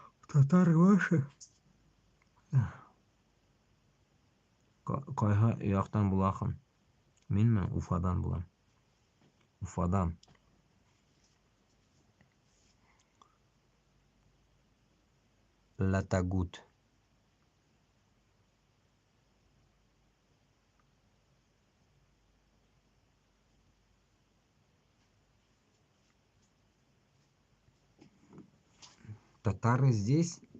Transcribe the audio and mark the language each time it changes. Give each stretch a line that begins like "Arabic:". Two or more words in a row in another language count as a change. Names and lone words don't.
Russian: Татары ваши?
Tatar: Кайга яктан буласың? Менме Уфадан булам. Уфадан. Латагут.
Russian: Татары здесь?